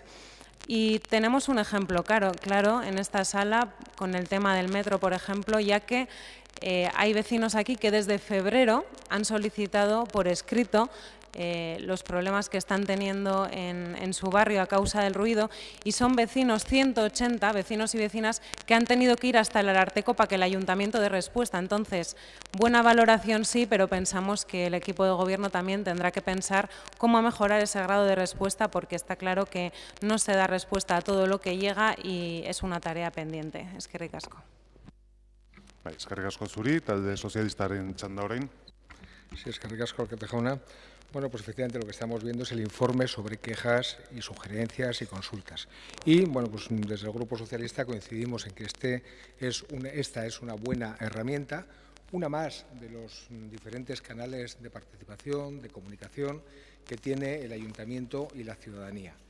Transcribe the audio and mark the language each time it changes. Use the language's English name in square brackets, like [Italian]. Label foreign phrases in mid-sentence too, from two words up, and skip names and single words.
[Spanish] Y tenemos un ejemplo claro en esta sala con el tema del metro, por ejemplo, ya que hay vecinos aquí que desde febrero han solicitado por escrito los problemas que están teniendo en su barrio a causa del ruido, y son vecinos, 180 vecinos y vecinas, que han tenido que ir hasta el Ararteko para que el ayuntamiento dé respuesta. Entonces, buena valoración sí, pero pensamos que el equipo de gobierno también tendrá que pensar cómo mejorar ese grado de respuesta, porque está claro que no se da respuesta a todo lo que llega y es una tarea pendiente. [Basque] Eskerrik asko. Eskerrik asko zuri, talde sozialistaren txanda orain. [Spanish] Sí, [Basque] eskerrik asko, Alkate jauna. [Spanish] Bueno, pues efectivamente lo que estamos viendo es el informe sobre quejas y sugerencias y consultas. Y, bueno, pues desde el Grupo Socialista coincidimos en que esta es una buena herramienta, una más de los diferentes canales de participación, de comunicación que tiene el Ayuntamiento y la ciudadanía.